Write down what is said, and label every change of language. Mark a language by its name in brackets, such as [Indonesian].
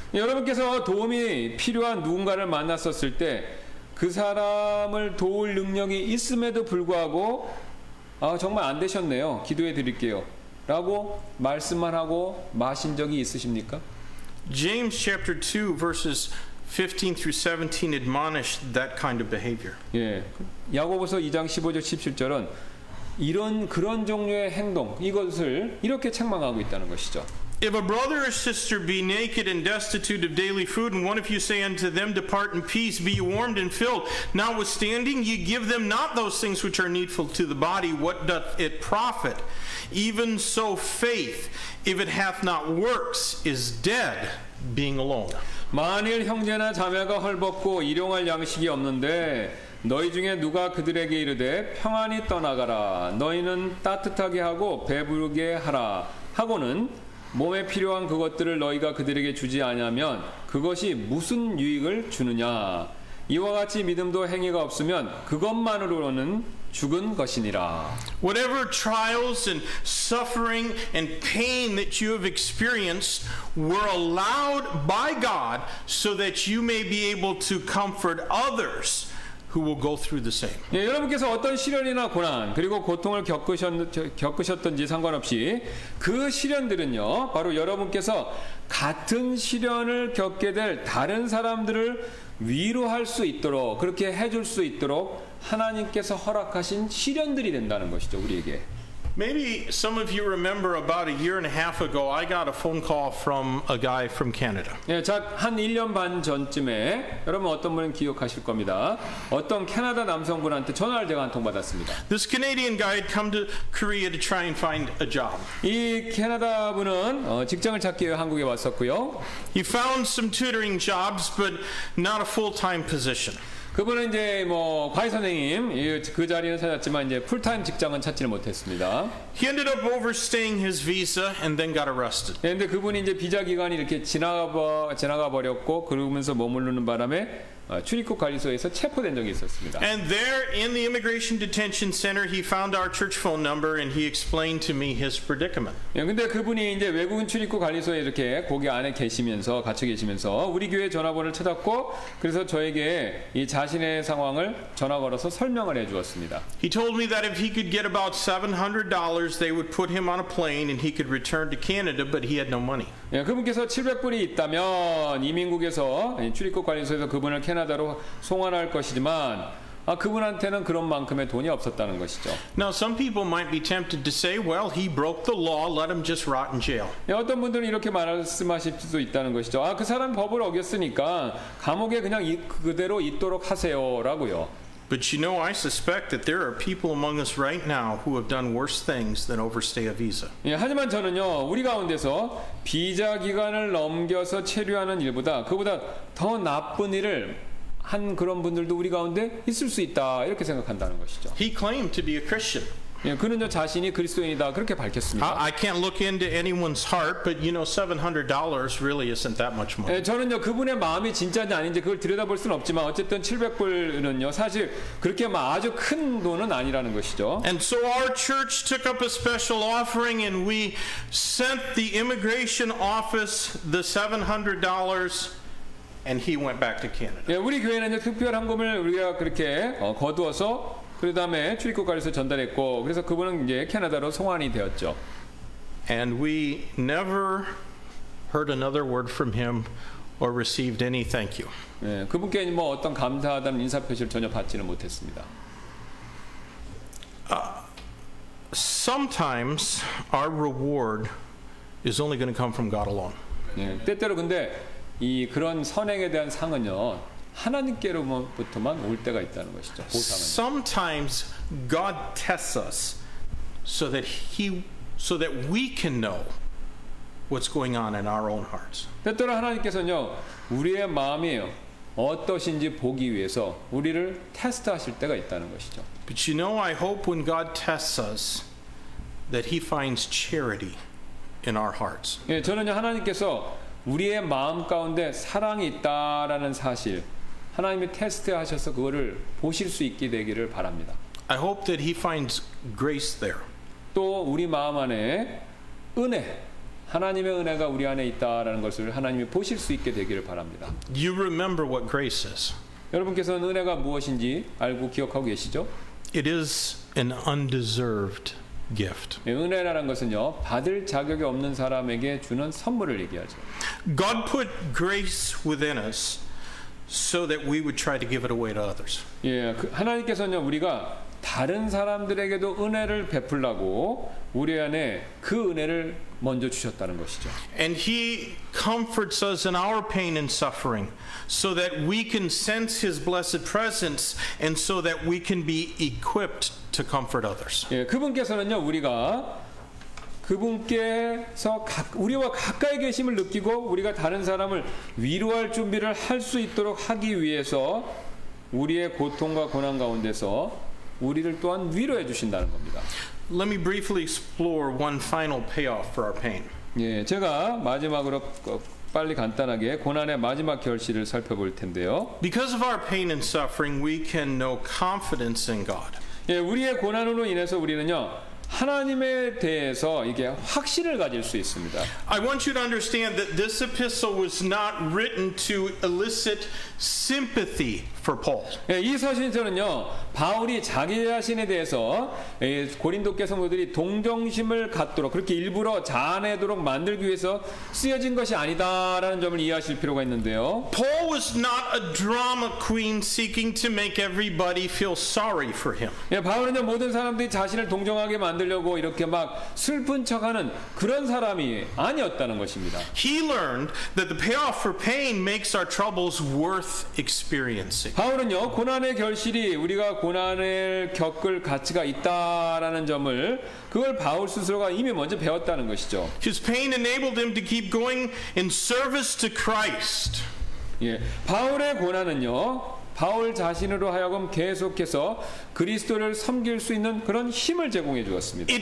[Korean] 여러분께서 도움이 필요한 누군가를 만났었을 때 그 사람을 도울 능력이 있음에도 불구하고 정말 안 되셨네요. 기도해 드릴게요. 라고 말씀만 하고 마신 적이 있으십니까? [English] James chapter 2 verses 15 through 17 admonished that kind of behavior. [Korean] 예. 야고보서 2장 15절 17절은 그런 종류의 행동, 이것을 이렇게 책망하고 있다는 것이죠. [English] If a brother or sister be naked and destitute of daily food, and one of you say unto them, depart in peace, be ye warmed and filled, notwithstanding ye give them not those things which are needful to the body, what doth it profit? Even so faith, if it hath not works, is dead, being alone. [Korean] 만일 형제나 자매가 헐벗고 일용할 양식이 없는데 너희 중에 누가 그들에게 이르되 평안히 떠나가라, 너희는 따뜻하게 하고 배부르게 하라 하고는 몸에 필요한 그것들을 너희가 그들에게 주지 아니하면 그것이 무슨 유익을 주느냐. 이와 같이 믿음도 행위가 없으면 그것만으로는 죽은 것이니라. [English] Whatever trials and suffering and pain that you have experienced were allowed by God so that you may be able to comfort others who will go through the same. [Korean] 예, 여러분께서 어떤 시련이나 고난 그리고 고통을 겪으셨던지 상관없이 그 시련들은요, 바로 여러분께서 같은 시련을 겪게 될 다른 사람들을 위로할 수 있도록, 그렇게 해줄 수 있도록 하나님께서 허락하신 시련들이 된다는 것이죠, 우리에게. [English] Maybe some of you remember about a year and a half ago, I got a phone call from a guy from Canada. [Korean] 예, 한 1년 반 전쯤에 여러분 어떤 분은 기억하실 겁니다. 어떤 캐나다 남성분한테 전화를 제가 한 통 받았습니다. [English] This Canadian guy had come to Korea to try and find a job. [Korean] 이 캐나다 분은 직장을 찾기 위해 한국에 왔었고요. [English] He found some tutoring jobs, but not a full-time position. [Korean] 그분은 이제 과외 선생님 그 자리는 찾았지만 이제 풀타임 직장은 찾지는 못했습니다. [English] He ended up overstaying his visa and then got arrested. [Korean] 그런데 그분이 이제 비자 기간이 이렇게 지나가 버렸고 그러면서 머무르는 바람에 출입국 관리소에서 체포된 적이 있었습니다. [English] And there in the immigration detention center he found our church phone number and he explained to me his predicament. [Korean] 예, 근데 그분이 이제 외국인 출입국 관리소에 이렇게 거기 안에 갇혀 계시면서 우리 교회 전화번호를 찾았고 그래서 저에게 이 자신의 상황을 전화 걸어서 설명을 해 주었습니다. [English] He told me that if he could get about $700, they would put him on a plane and he could return to Canada, but he had no money. [Korean] 예, 그분께서 700불이 있다면 이민국에서 출입국 관리소에서 그분을 캐나다로 송환할 것이지만 그분한테는 그런 만큼의 돈이 없었다는 것이죠. [English] Now some people might be tempted to say, well, he broke the law, let him just rot in jail. [Korean] 예, 어떤 분들은 이렇게 말씀하실 수도 있다는 것이죠. 그 사람 법을 어겼으니까 감옥에 그냥 그대로 있도록 하세요라고요. [English] But you know, I suspect that there are people among us right now who have done worse things than overstay a visa. [Korean] 예, 하지만 저는요, 우리 가운데서 비자 기간을 넘겨서 체류하는 일보다 그보다 더 나쁜 일을 한 그런 분들도 우리 가운데 있을 수 있다 이렇게 생각한다는 것이죠. [English] He claimed to be a Christian. [Korean] 예, 그는요 자신이 그리스도인이다 그렇게 밝혔습니다. [English] I can't look into anyone's heart, but you know, $700 really isn't that much money. [Korean] 예, 저는요 그분의 마음이 진짜인지 아닌지 그걸 들여다볼 수는 없지만 어쨌든 700불은요 사실 그렇게 아주 큰 돈은 아니라는 것이죠. [English] And so our church took up a special offering and we sent the immigration office the $700 and he went back to Canada. [Korean] 예, 우리 교회는 특별 헌금을 우리가 그렇게 거두어서 그 다음에 출입국 관리소 전달했고 그래서 그분은 이제 캐나다로 송환이 되었죠. [English] And we never heard another word from him or received any thank you. [Korean] 예, 그분께 어떤 감사하다는 인사 표시를 전혀 받지는 못했습니다. [English] Sometimes our reward is only going to come from God alone. [Korean] 예, 때때로 근데 그런 선행에 대한 상은요. 하나님께로부터만 올 때가 있다는 것이죠. 보상은. [English] Sometimes God tests us so that we can know what's going on in our own hearts. [Korean] 때때로 하나님께서는요. 우리의 마음이 어떠신지 보기 위해서 우리를 테스트하실 때가 있다는 것이죠. [English] But you know, I hope when God tests us that he finds charity in our hearts. [Korean] 예, 저는요 하나님께서 우리의 마음 가운데 사랑이 있다라는 사실 하나님이 테스트하셔서 그거를 보실 수 있게 되기를 바랍니다. [English] I hope that he finds grace there. [Korean] 또 우리 마음 안에 은혜, 하나님의 은혜가 우리 안에 있다라는 것을 하나님이 보실 수 있게 되기를 바랍니다. [English] You remember what grace is. [Korean] 여러분께서는 은혜가 무엇인지 알고 기억하고 계시죠? [English] It is an undeserved gift. [Korean] 예, 은혜라는 것은요 받을 자격이 없는 사람에게 주는 선물을 얘기하죠. [English] God put grace within us so that we would try to give it away to others. [Korean] 예, 하나님께서는요 우리가 다른 사람들에게도 은혜를 베풀라고 우리 안에 그 은혜를 먼저 주셨다는 것이죠. [English] And he comforts us in our pain and suffering so that we can sense his blessed presence and so that we can be equipped to comfort others. [Korean] 예, 그분께서는요 우리가 그분께서 우리와 가까이 계심을 느끼고 우리가 다른 사람을 위로할 준비를 할 수 있도록 하기 위해서 우리의 고통과 고난 가운데서 우리를 또한 위로해 주신다는 겁니다. [English] Let me briefly explore one final payoff for our pain. [Korean] 예, 제가 마지막으로 빨리 간단하게 고난의 마지막 결실을 살펴볼 텐데요. [English] Because of our pain and suffering, we can know confidence in God. [Korean] 예, 우리의 고난으로 인해서 우리는요 하나님에 대해서 이게 확신을 가질 수 있습니다. [English] I want you to understand that this epistle was not written to elicit sympathy for Paul. [Korean] 예, 이 서신서는요 바울이 자기 자신에 대해서 고린도교 성도들이 동정심을 갖도록 그렇게 일부러 자아내도록 만들기 위해서 쓰여진 것이 아니다라는 점을 이해하실 필요가 있는데요. [English] Paul was not a drama queen seeking to make everybody feel sorry for him. [Korean] 예, 바울은요 모든 사람들이 자신을 동정하게 만들려고 이렇게 막 슬픈 척하는 그런 사람이 아니었다는 것입니다. [English] He learned that the payoff for pain makes our troubles worth experiencing. [Korean] 바울은요 고난의 결실이 우리가 고난을 겪을 가치가 있다라는 점을 그걸 바울 스스로가 이미 먼저 배웠다는 것이죠. [English] His pain enabled him to keep going in service to Christ. [Korean] 예, 바울의 고난은요 바울 자신으로 하여금 계속해서 그리스도를 섬길 수 있는 그런 힘을 제공해 주었습니다.